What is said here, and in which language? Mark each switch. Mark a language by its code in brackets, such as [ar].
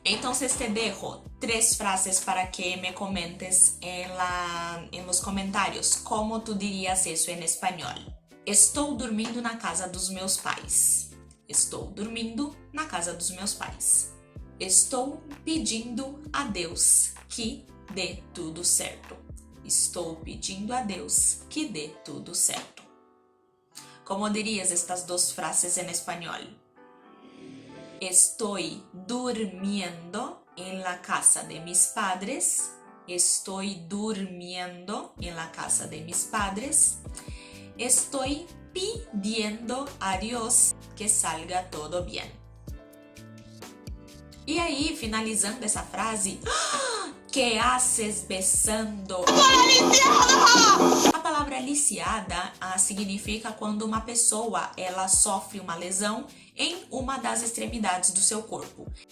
[es] Entonces te dejo 3 frases para que me comentes en los comentarios como tú dirías eso en español. [pt] Estou dormindo na casa dos meus pais. Estou dormindo na casa dos meus pais. Estou pedindo a Deus que dê tudo certo. Estou pedindo a Deus que dê tudo certo. [es] Como dirías estas 2 frases en español? Estoy durmiendo en la casa de mis padres. Estoy durmiendo en la casa de mis padres. Estoy pidiendo a Dios que salga todo bien. [pt] E aí, finalizando essa frase, [es] que haces besando? [pt] A palavra lisiada significa quando uma pessoa ela sofre uma lesão em uma das extremidades do seu corpo.